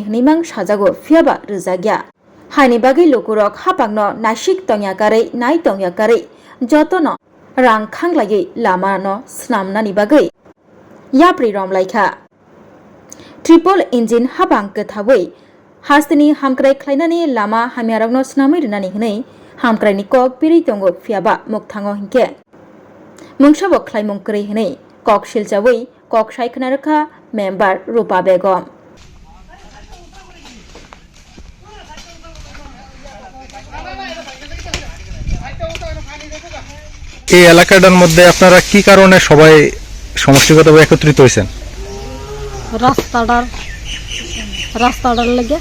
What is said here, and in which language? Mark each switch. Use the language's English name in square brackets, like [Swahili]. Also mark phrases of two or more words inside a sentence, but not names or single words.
[Kok Borok] Hnemang Shajago Fiaba Rizagya Haini Bagi Lukurok Hapagno Nashik Tongyakare Nai Tongyakare Jotono Rang Khanglaye Lamano Snamnani Bagai Yapri Romlaika [English] Triple engine [Kok Borok] habang ketawai hastini hamkrai klainani lama hamiaragno snamai rinani hnei hamkrai ni kok piri tongo fiaba mukthango hinke mungshabo klaimung krai hnei kok shilchawai kok shaikhnarkha member Rupa Begum [Bangla] এই এলাকাটার মধ্যে আপনারা কি কারণে সবাই সমষ্টিগতভাবে একত্রিত হয়েছেন? রাস্তাটার লাগে।